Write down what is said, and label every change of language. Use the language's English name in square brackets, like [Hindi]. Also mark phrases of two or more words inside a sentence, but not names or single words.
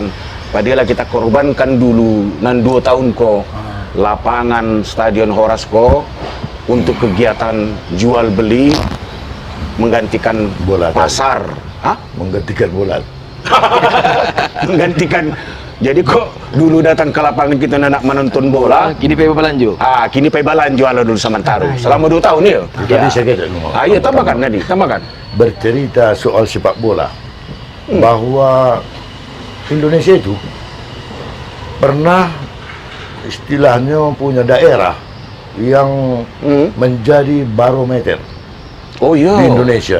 [Indonesian] Padahal kita korbankan dulu 2 tahun ko lapangan Stadion Horas ko untuk kegiatan jual beli, menggantikan bola pasar, menggantikan bola. Menggantikan. [Minangkabau] Jadi kok dulu datang ke lapangan kita nak menonton bola, kini pay balanjo. Kini pay balanjo ala dulu sementara. Selama 2 tahun ya. [Indonesian] Tapi saya kira iya, tambahkan tadi, tambahkan. Bercerita soal sepak bola bahwa Indonesia itu pernah istilahnya punya daerah yang menjadi barometer di Indonesia.